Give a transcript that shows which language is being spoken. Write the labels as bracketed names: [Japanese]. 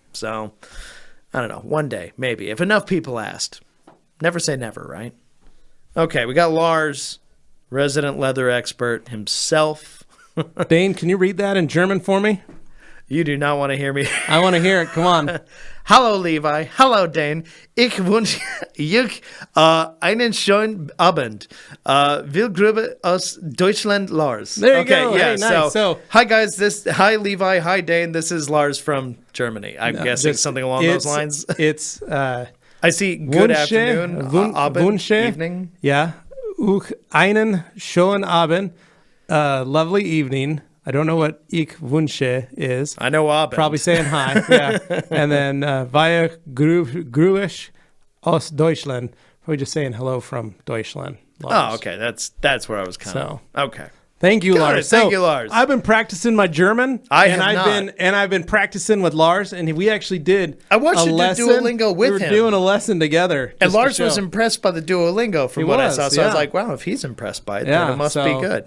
[English] So I don't know. One day, maybe, if enough people asked. Never say never, right? Okay, we got Lars, resident leather expert himself. Dane, can you read that in German for me? You do not want to hear me. I want to hear it. Come on. [German] Hallo, Levi. Hallo, Dane. Ich wünsche euch einen schönen Abend. Willgrüße aus Deutschland, Lars. [English] There you go. Yeah, hey, nice. So, hi, guys. Hi, Levi. Hi, Dane. This is Lars from Germany. I'm guessing something along those lines. It's I see good afternoon, Abend, [German] Wünsche, [English] evening. Yeah. [German] Einen schönen Abend. [English] Lovely evening. I don't know what [German] ich wünsche [English] is. I know Abend. Probably saying hi. Yeah. And then via [German] Grüß aus Deutschland. [English] Probably just saying hello from Deutschland. Lars. Oh, okay. That's where I was kind of. Okay. Thank you, Lars. Thank you, Lars. I've been practicing my German. I've been practicing with Lars, and we actually did. I watched you do Duolingo with him. We were doing a lesson together. And Lars was impressed by the Duolingo from what I saw. So I was like, wow, if he's impressed by it, then it must be good.